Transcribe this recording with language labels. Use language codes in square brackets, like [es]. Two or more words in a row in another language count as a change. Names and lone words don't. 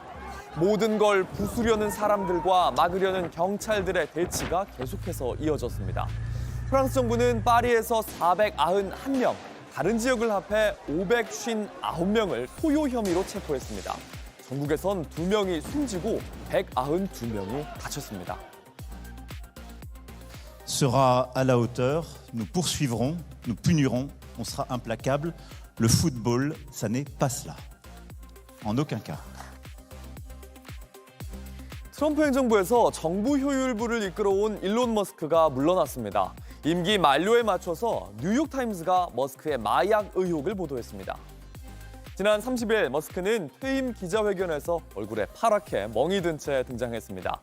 [ko] 모든 걸 부수려는 사람들과 막으려는 경찰들의 대치가 계속해서 이어졌습니다. 프랑스 정부는 파리에서 491명, 다른 지역을 합해 559명을 소요 혐의로 체포했습니다. 전국에선 2명이 숨지고 192명이 다쳤습니다. [fr] Sera à la hauteur, nous poursuivrons, nous punirons, on sera implacable. Le football, ça n'est pas cela. En aucun cas. [ko] 트럼프 행정부에서 정부 효율부를 이끌어온 일론 머스크가 물러났습니다. 임기 만료에 맞춰서 뉴욕타임스가 머스크의 마약 의혹을 보도했습니다. 지난 30일 머스크는 퇴임 기자회견에서 얼굴에 파랗게 멍이 든 채 등장했습니다.